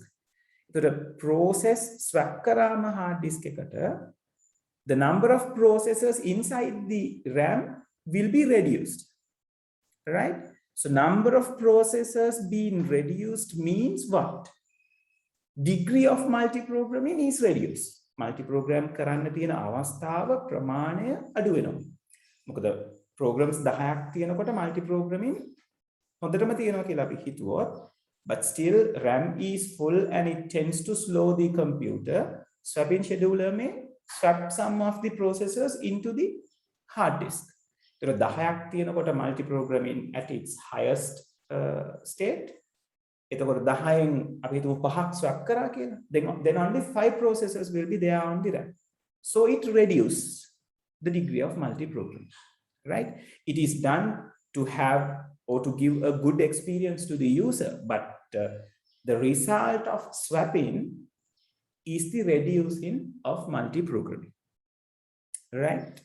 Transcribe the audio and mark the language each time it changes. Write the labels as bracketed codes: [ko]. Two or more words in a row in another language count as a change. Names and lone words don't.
[en] The process swap karama hard disk ekata, the number of processors inside the RAM will be reduced, right? So number of processors being reduced means what? Degree of multi-programming is reduced. [si] Multi-program කරන්න තියෙන අවස්ථාව ප්‍රමාණය අඩු වෙනවා. මොකද programs 10ක් තියෙනකොට multi-programming හොඳටම තියෙනවා කියලා අපි හිතුවොත්, [en] but still RAM is full and it tends to slow the computer. Swap-in scheduler may swap some of the processors into the hard disk. So 10ක් තියෙනකොට multi-programming at its highest state. [si] එතකොට 10න් අපි හිතමු 5ක් swap කරා කියලා. [en] Then only 5 processors will be there on the RAM. So it reduces the degree of multi-programming, right? It is done to have or to give a good experience to the user, but the result of swapping is the reducing of multi-programming, right?